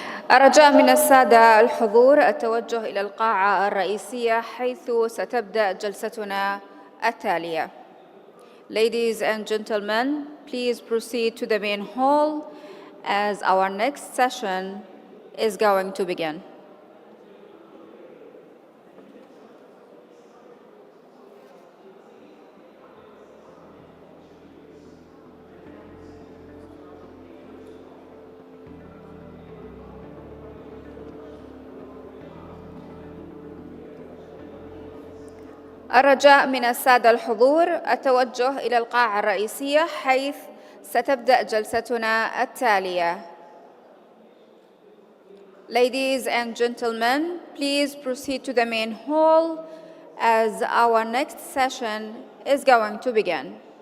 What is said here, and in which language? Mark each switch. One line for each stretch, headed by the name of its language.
Arabic: الرجاء من السادة الحضور التوجه إلى القاعة الرئيسية حيث ستبدأ جلستنا التالية.
English: Ladies and gentlemen, please proceed to the main hall as our next session is going to begin.
Arabic: الرجاء من السادة الحضور التوجه إلى القاعة الرئيسية حيث ستبدأ جلستنا التالية.
English: Ladies and gentlemen, please proceed to the main hall as our next session is going to begin.